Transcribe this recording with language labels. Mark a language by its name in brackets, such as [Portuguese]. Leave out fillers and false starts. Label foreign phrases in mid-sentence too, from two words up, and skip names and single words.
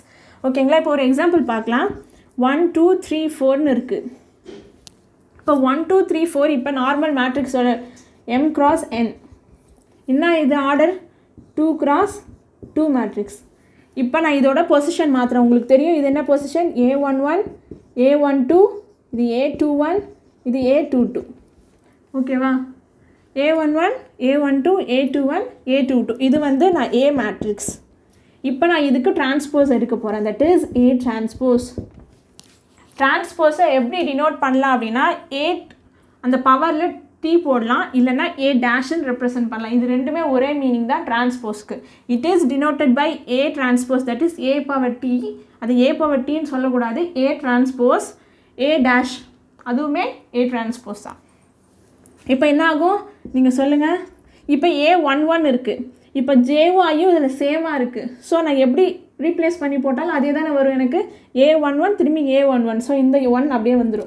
[Tamil] ஓகேங்களா? இப்போ ஒரு எக்ஸாம்பிள் பார்க்கலாம். 1 2 3 4ன்னு இருக்குது. இப்போ 1 2 3 4 இப்போ [English] normal matrix M cross N. [Tamil] என்ன இது ஆர்டர்? [English] 2 cross 2 matrix. [Tamil] இப்போ நான் இதோட பொசிஷன் மாத்திரம். உங்களுக்கு தெரியும் இது என்ன பொசிஷன்? A11, A12, இது A21, இது A22. ஓகேவா? A11, A12, A21, A22. இது வந்து நான் [English] A matrix. [Tamil] இப்போ நான் இதுக்கு டிரான்ஸ்போஸ் எடுக்க போகிறேன். [English] That is A transpose. [Tamil] டிரான்ஸ்போஸை எப்படி டினோட் பண்ணலாம் அப்படின்னா அந்த பவரில் T போடலாம், இல்லைனா [English] A dash [Tamil] ரெப்ரசன்ட் பண்ணலாம். இது ரெண்டுமே ஒரே மீனிங் தான் டிரான்ஸ்போஸ்க்கு. [English] It is denoted by A transpose, that is A power T. [Tamil] அது [English] A power T [Tamil] சொல்லக்கூடாது. [English] A transpose A dash, [Tamil] அதுவுமே [English] A transpose [Tamil] தான். இப்போ என்ன ஆகும் நீங்கள் சொல்லுங்கள். இப்போ A11 இருக்குது. இப்போ ஜேவும் ஐயும் இதில் சேமாக இருக்குது. ஸோ நான் எப்படி ரீப்ளேஸ் பண்ணி போட்டாலும் அதே தானே வரும் எனக்கு. A11 திரும்பி A11. ஸோ இந்த 1 அப்படியே வந்துடும்.